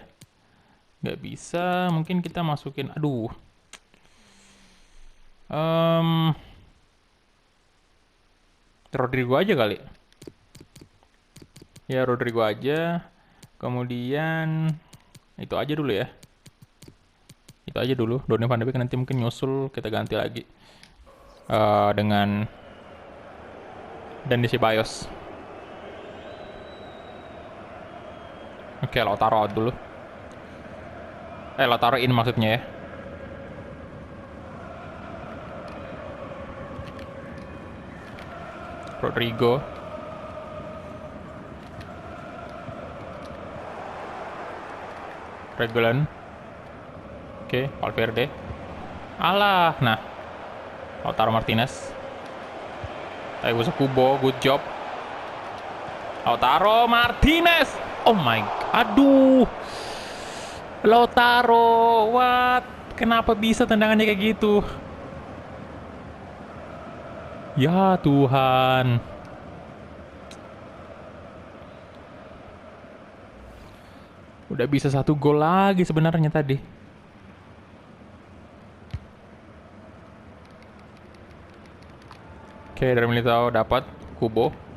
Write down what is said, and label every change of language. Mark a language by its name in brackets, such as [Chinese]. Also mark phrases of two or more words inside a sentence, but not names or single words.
[Indonesian] Nggak bisa. Mungkin kita masukin. Aduh. Rodrigo aja kali. Ya Rodrigo aja. Kemudian itu aja dulu ya. Itu aja dulu. Donny van de Beek nanti mungkin nyusul kita ganti lagi dengan Dennis Ceballos. Oke, Lautaro out dulu. Lautaro in maksudnya ya. Rodrigo. Regulan. Oke, Valverde. Alah, nah. Lautaro Martinez. Thiago Kubo, [English] good job. [Indonesian] Lautaro Martinez. [English] Oh my god. [Indonesian] Aduh. Lautaro, what? Kenapa bisa tendangannya kayak gitu? Ya Tuhan. Udah bisa 1 gol lagi sebenarnya tadi. Oke, dari Militao dapat Kubo.